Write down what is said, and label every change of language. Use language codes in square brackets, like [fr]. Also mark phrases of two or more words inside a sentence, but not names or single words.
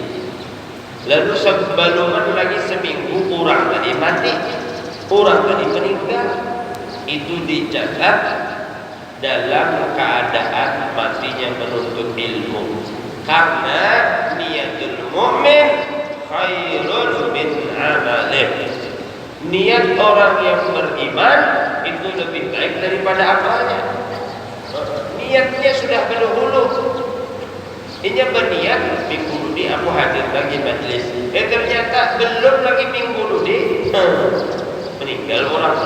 [id] Lalu sebelum lagi seminggu orang tadi mati, orang tadi meninggal, itu dicatat dalam keadaan matinya menuntut ilmu. [ar] Karena نية المؤمن خير من عمله. [id] Niat orang yang beriman itu lebih baik daripada amalnya. Niatnya sudah berdahulu. Ini berniat minggu ini aku hadir lagi majelis. Ternyata belum lagi minggu ini meninggal orangnya.